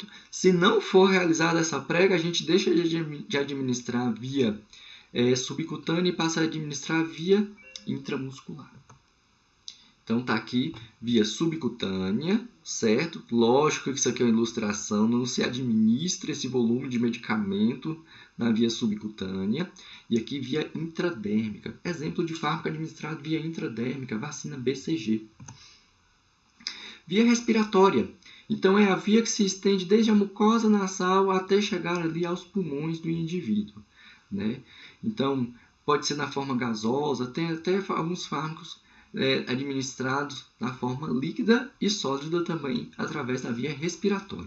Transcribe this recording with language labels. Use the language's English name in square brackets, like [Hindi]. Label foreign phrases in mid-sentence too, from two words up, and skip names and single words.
[Portuguese] Se não for realizada essa prega, a gente deixa de administrar via subcutânea e passa a administrar via intramuscular. Então, está aqui via subcutânea, certo? Lógico que isso aqui é uma ilustração, não se administra esse volume de medicamento na via subcutânea. E aqui via intradérmica. Exemplo de fármaco administrado via intradérmica, vacina BCG. Via respiratória. Então, é a via que se estende desde a mucosa nasal até chegar ali aos pulmões do indivíduo. Né? Então, pode ser na forma gasosa, tem até alguns fármacos administrados na forma líquida e sólida também através da via respiratória.